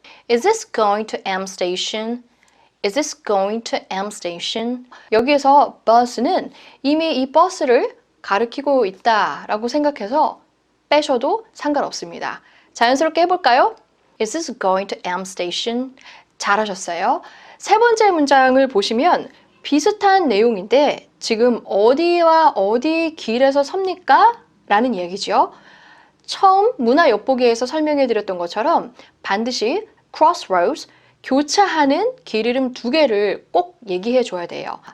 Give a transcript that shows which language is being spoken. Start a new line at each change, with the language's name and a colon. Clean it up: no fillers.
English: Is this going to M station? Is this going to M station?
Korean: 여기에서 bus는 이미 이 버스를 가리키고 있다라고 생각해서 빼셔도 상관없습니다. 자연스럽게 해볼까요?
English: Is this going to M station?
Korean: 잘하셨어요. 세 번째 문장을 보시면 비슷한 내용인데 지금 어디와 어디 길에서 섭니까? 라는 얘기죠. 처음 문화 엿보기에서 설명해 드렸던 것처럼 반드시 crossroads, 교차하는 길 이름 두 개를 꼭 얘기해 줘야 돼요.